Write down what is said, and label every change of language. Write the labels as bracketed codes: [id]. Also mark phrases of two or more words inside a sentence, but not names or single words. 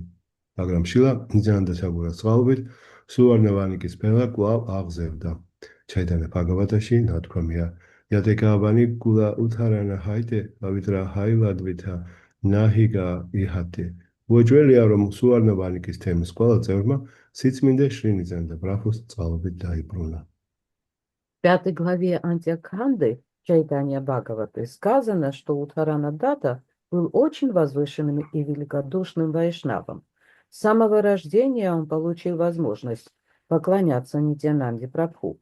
[ka] მაგრამ შილა ნიძანანდა თაგურას წყალობით სუვარნა ვანიკის ფენა კვლავ აღზევდა. ჩაიტანა ბჰაგავატაში ნათქვამია: [bn] যতেক বণিক কুল উদ্ধারণ হৈতে পবিত্র হৈল দ্বিধা নাহিক ইহাতে. [ka] უეჭველია, რომ სუვარნა ვანიკის თემის ყველა წევრმა სიწმინდე შრი ნიძანანდა ბრაჰმოს წყალობით დაიბრუნა. [ru] В 5 главе Антьякханды Чайтанья Бхагаваты сказано, что Утхарана Дата был очень возвышенным и великодушным вайшнавом. С самого рождения он получил возможность поклоняться Нитьянанде Прабху.